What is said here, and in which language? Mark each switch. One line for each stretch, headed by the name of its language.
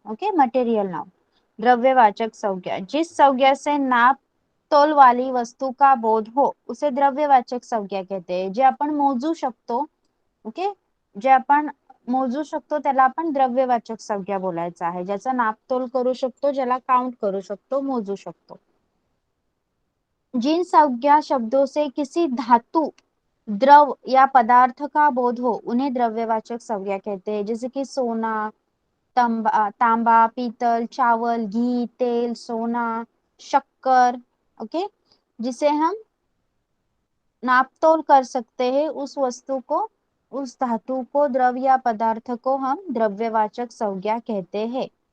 Hindi: Okay, material noun, द्रव्यवाचक संज्ञा जिस संज्ञा से नाप तोल वाली वस्तू का बोध हो उसे द्रव्यवाचक संज्ञा कहते हैं।
Marathi: जे आपण मोजू शकतो, ओके, जे आपण मोजू शकतो त्याला आपण द्रव्यवाचक संज्ञा बोलायचं आहे. ज्याचा नापतोल करू शकतो, ज्याला काउंट करू शकतो, मोजू शकतो.
Hindi: जिन संज्ञा शब्दों से किसी धातु, द्रव या पदार्थ का बोध हो उन्हें द्रव्यवाचक संज्ञा कहते हैं. जैसे कि सोना, तांबा, पीतल, चावल, घी, तेल, सोना, शक्कर. ओके, जिसे हम नापतोल कर सकते हैं, उस वस्तु को, उस धातु को, द्रव या पदार्थ को हम द्रव्यवाचक संज्ञा कहते हैं.